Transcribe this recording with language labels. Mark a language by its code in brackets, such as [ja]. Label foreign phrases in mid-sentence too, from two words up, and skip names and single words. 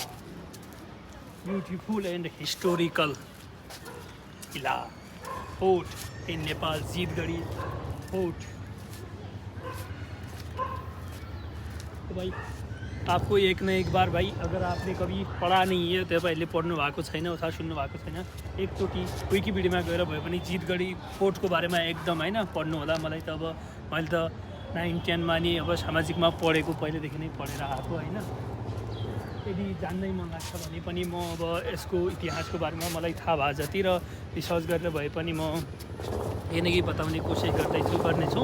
[en] Beautiful and historical किला fort in Nepal, जीतगढ़ी फोर्ट। [hi] तो भाई आपको एक न एक बार भाई, अगर आपने कभी पढा नहीं है, [ne] तपाईँहरूले पढ्नु भएको छैन अथवा सुन्नु भएको छैन, एकचोटि विकिपिडियामा गएर भए पनि जीतगढी फोर्टको बारेमा एकदम होइन पढ्नु होला। मलाई त अब मैले त 9-10मा नि अब सामाजिकमा पढेको, पहिलेदेखि नै पढेर आएको होइन। यदि जान्नै मन लाग्छ भने पनि म अब यसको इतिहासको बारेमा मलाई थाहा भए जति र रिसर्च गरेर भए पनि म यही बताउने कोसिस गर्नेछु।